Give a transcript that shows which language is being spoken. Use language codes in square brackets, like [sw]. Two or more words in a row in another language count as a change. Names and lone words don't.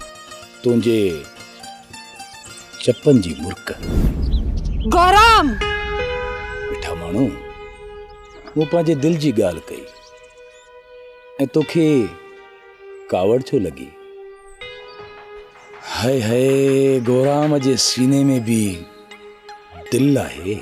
[sd] तुंहिंजे चपन जी मुर्क। गौराम! मिठा माण्हू, मूं पंहिंजे दिल जी ॻाल्हि कई ऐं तोखे कावड़ छो लॻी? हाय हाय, गौराम जे सीने में भी दिल आहे।